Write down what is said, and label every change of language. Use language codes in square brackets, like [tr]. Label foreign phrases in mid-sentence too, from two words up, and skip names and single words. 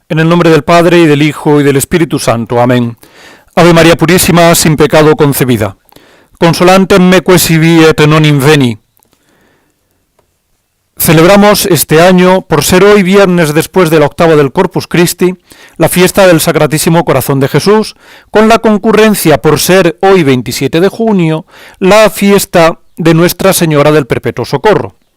[es] En el nombre del Padre, y del Hijo, y del Espíritu Santo. Amén. Ave María Purísima, sin pecado concebida. [la] Consolantem meque sibi et non inveni. [es] Celebramos este año, por ser hoy viernes después de la octava del Corpus Christi, la fiesta del Sacratísimo Corazón de Jesús, con la concurrencia, por ser hoy 27 de junio, la fiesta de Nuestra Señora del Perpetuo Socorro.